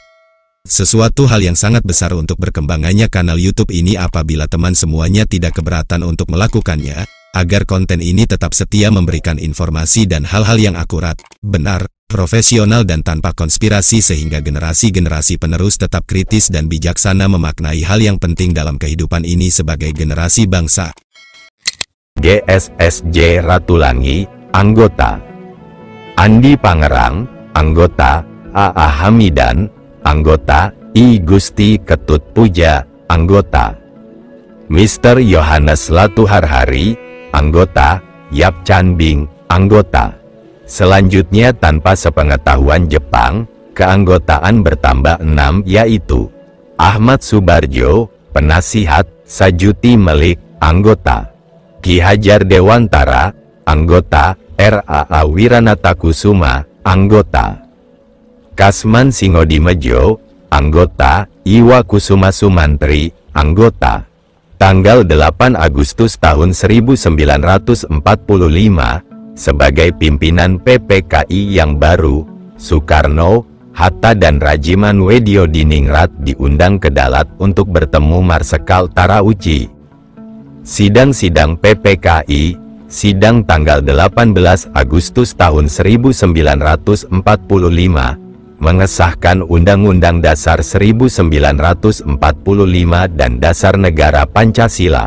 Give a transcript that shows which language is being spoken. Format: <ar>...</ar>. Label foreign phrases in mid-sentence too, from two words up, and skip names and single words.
<id>Sesuatu hal yang sangat besar untuk berkembangannya kanal YouTube ini apabila teman semuanya tidak keberatan untuk melakukannya, agar konten ini tetap setia memberikan informasi dan hal-hal yang akurat, benar, profesional dan tanpa konspirasi sehingga generasi-generasi penerus tetap kritis dan bijaksana memaknai hal yang penting dalam kehidupan ini sebagai generasi bangsa. GSSJ Ratulangi, anggota. Andi Pangerang, anggota. AA Hamidan, anggota. I Gusti Ketut Puja, anggota. Mr. Yohanes Latuharhari, anggota. Yap Chanbing, anggota. Selanjutnya tanpa sepengetahuan Jepang, keanggotaan bertambah 6 yaitu Ahmad Subarjo, penasihat. Sajuti Melik, anggota. Ki Hajar Dewantara, anggota. RAA Wiranatakusuma, anggota. Kasman Singodimejo, anggota. Iwa Kusuma Sumantri, anggota. Tanggal 8 Agustus tahun 1945, sebagai pimpinan PPKI yang baru, Soekarno, Hatta dan Rajiman Wedyo Diningrat diundang ke Dalat untuk bertemu Marsekal Tarauchi. Sidang-sidang PPKI, sidang tanggal 18 Agustus tahun 1945, mengesahkan Undang-Undang Dasar 1945 dan Dasar Negara Pancasila.</id>